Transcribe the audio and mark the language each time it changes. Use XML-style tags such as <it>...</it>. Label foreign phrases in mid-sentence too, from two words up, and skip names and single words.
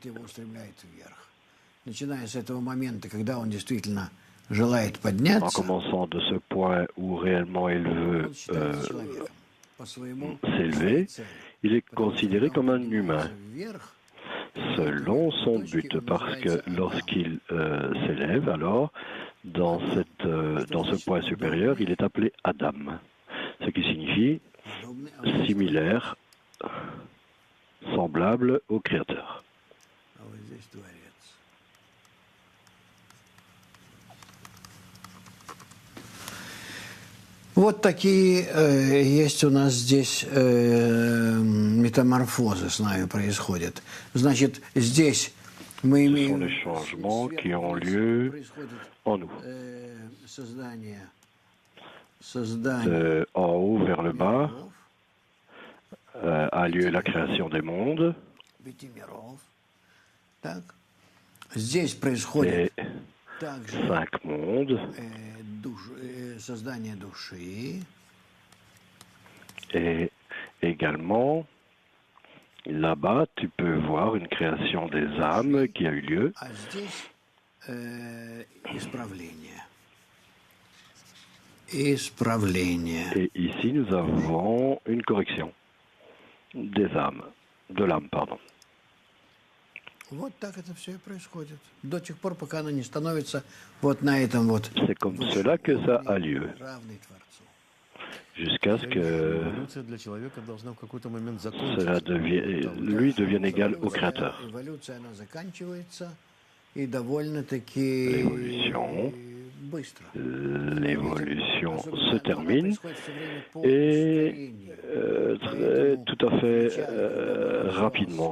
<fr>En commençant de ce point où réellement il veut s'élever, il est considéré comme un humain selon son but, parce que lorsqu'il s'élève, alors dans ce point supérieur, il est appelé Adam, ce qui signifie similaire, semblable au Créateur.</fr> <ru>Вот такие есть у нас здесь метаморфозы с нами происходят. Значит, здесь мы имеем...</ru> <fr>Ce sont les changements qui ont lieu en nous. En haut vers le bas a lieu la création des mondes.</fr> <ru>Здесь происходит также</ru> <fr>5 mondes.</fr> <ru>Создание души.</ru> <fr>Et également, là-bas, tu peux voir une création des âmes qui a eu lieu.</fr> <ru>А здесь исправление. Исправление.</ru> <fr>Et ici, nous avons une correction des âmes, de l'âme, pardon.</fr> <ru>Вот так это все и происходит. До тех пор, пока оно не становится вот на этом вот.</ru> <fr>C'est comme cela que ça a lieu. Jusqu'à ce que cela lui devienne égal au Créateur. L'évolution se termine et tout à fait rapidement.</fr>